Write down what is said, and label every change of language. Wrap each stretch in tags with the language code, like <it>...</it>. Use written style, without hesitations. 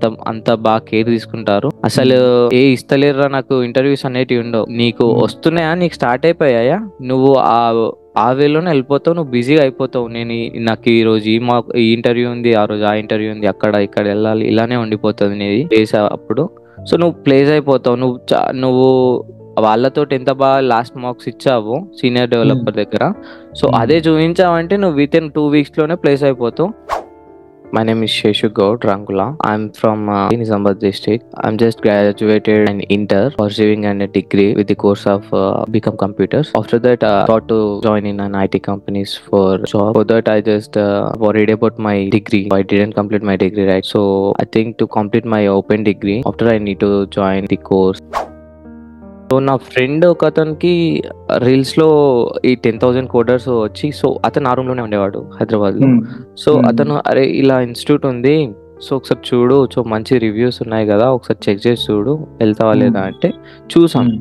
<te>అంత బాగా కేర్ తీసుకుంటారు. అసలు ఇస్తలేరురా నాకు ఇంటర్వ్యూస్ అనేటివి ఉండవు, నీకు వస్తున్నాయా, నీకు స్టార్ట్ అయిపోయాయా, నువ్వు ఆ వేలోనే వెళ్ళిపోతావు, నువ్వు బిజీగా అయిపోతావు, నాకు ఈ రోజు ఈ ఇంటర్వ్యూ ఉంది, ఆ రోజు ఆ ఇంటర్వ్యూ ఉంది, ఇక్కడ వెళ్ళాలి, ఇలానే ఉండిపోతుంది నీది ప్లేస్ అప్పుడు. సో నువ్వు ప్లేస్ అయిపోతావు, నువ్వు వాళ్ళతో ఎంత బాగా లాస్ట్ మార్క్స్ ఇచ్చావు సీనియర్ డెవలపర్ దగ్గర, సో అదే చూపించావంటే నువ్వు విత్ ఇన్ 2 weeks లోనే ప్లేస్ అయిపోతావు.</te> <en>My name is Sheshu Gaud Rangula. I'm from Nizamabad district. I'm just graduated in Inter, pursuing a degree with the course of Become Computers. After that, I thought to join in an IT companies for job. For that, I just worried about my degree. I didn't complete my degree, right? So I think to complete my open degree, after I need to join the course.</en> <te>So నా friend ఒక అతనికి reels లో ఈ 10,000 coders వచ్చి, so అతను ఆ room లోనే ఉండేవాడు హైదరాబాద్ లో. సో అతను అరే ఇలా ఇన్స్టిట్యూట్ ఉంది, సో ఒకసారి చూడు, సో మంచి రివ్యూస్ ఉన్నాయి కదా, ఒకసారి చెక్ చేసి చూడు, వెళ్తావా లేదా అంటే చూసాం.</te>